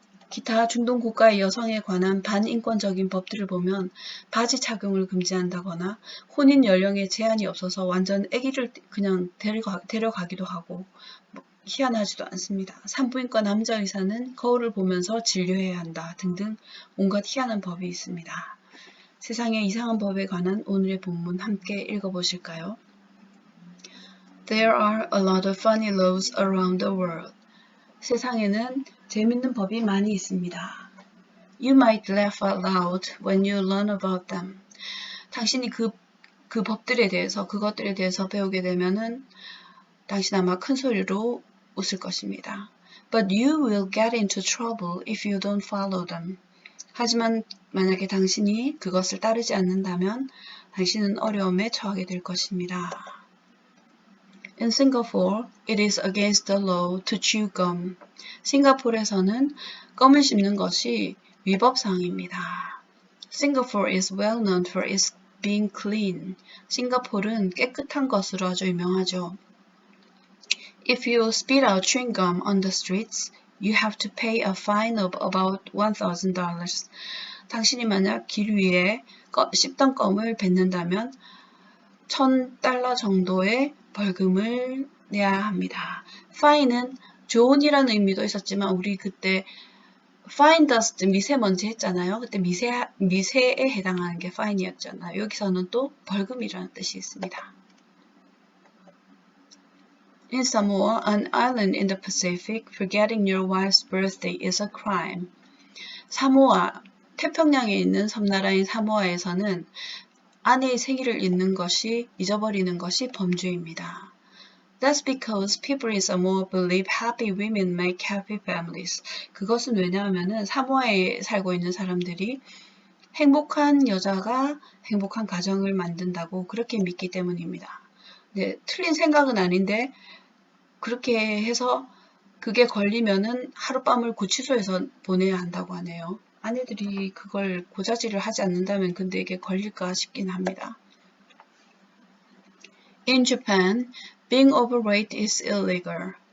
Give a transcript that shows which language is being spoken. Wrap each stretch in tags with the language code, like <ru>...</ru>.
<ko>기타 중동 국가의 여성에 관한 반인권적인 법들을 보면 바지 착용을 금지한다거나 혼인 연령에 제한이 없어서 완전 아기를 그냥 데려가기도 하고, 희한하지도 않습니다. 산부인과 남자 의사는 거울을 보면서 진료해야 한다 등등 온갖 희한한 법이 있습니다. 세상의 이상한 법에 관한 오늘의 본문 함께 읽어보실까요?</ko> <en>There are a lot of funny laws around the world.</en> <ko>세상에는 재밌는 법이 많이 있습니다.</ko> <en>You might laugh out loud when you learn about them.</en> <ko>당신이 그것들에 대해서 배우게 되면은 당신 아마 큰 소리로 웃을 것입니다.</ko> <en>But you will get into trouble if you don't follow them.</en> <ko>하지만 만약에 당신이 그것을 따르지 않는다면 당신은 어려움에 처하게 될 것입니다.</ko> <en>In Singapore, it is against the law to chew gum.</en> <ko>싱가포르에서는 껌을 씹는 것이 위법사항입니다.</ko> <en>Singapore is well known for its being clean.</en> <ko>싱가포르는 깨끗한 것으로 아주 유명하죠.</ko> <en>If you spit out chewing gum on the streets, you have to pay a fine of about $1,000.</en> <ko>당신이 만약 길 위에 씹던 껌을 뱉는다면 $1,000 정도의 벌금을 내야 합니다. fine은 좋은이라는 의미도 있었지만 우리 그때 fine dust 미세먼지 했잖아요. 그때 미세에 해당하는 게 fine이었잖아요. 여기서는 또 벌금이라는 뜻이 있습니다.</ko> <en>In Samoa, an island in the Pacific, forgetting your wife's birthday is a crime.</en> <ko>사모아, 태평양에 있는 섬나라인 사모아에서는 아내의 생일을 잊어버리는 것이 범죄입니다.</ko> <en>That's because people in Samoa believe happy women make happy families.</en> <ko>그것은 왜냐하면 사모아에 살고 있는 사람들이 행복한 여자가 행복한 가정을 만든다고 그렇게 믿기 때문입니다. 네, 틀린 생각은 아닌데 그렇게 해서 그게 걸리면은 하룻밤을 구치소에서 보내야 한다고 하네요. 아내들이 그걸 고자질을 하지 않는다면 근데 이게 걸릴까 싶긴 합니다.</ko> <en>In Japan, being overweight is illegal.</en>